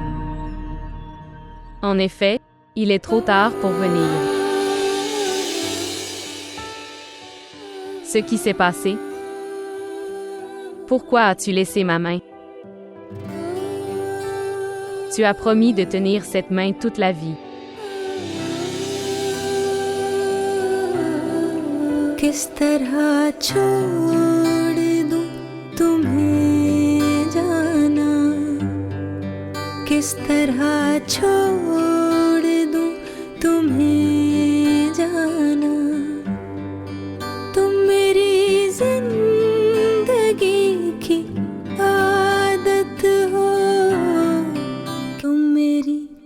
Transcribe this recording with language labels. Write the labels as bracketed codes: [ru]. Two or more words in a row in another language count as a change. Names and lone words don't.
[fr] En effet, il est trop tard pour venir. Ce qui s'est passé? Pourquoi as-tu laissé ma main? Tu as promis de tenir cette main toute la vie. [hi] किस तरह छोड़ दूं तुम्हें जाना किस तरह छोड़ दूं तुम्हें जाना तुम मेरी जिंदगी की आदत हो तुम मेरी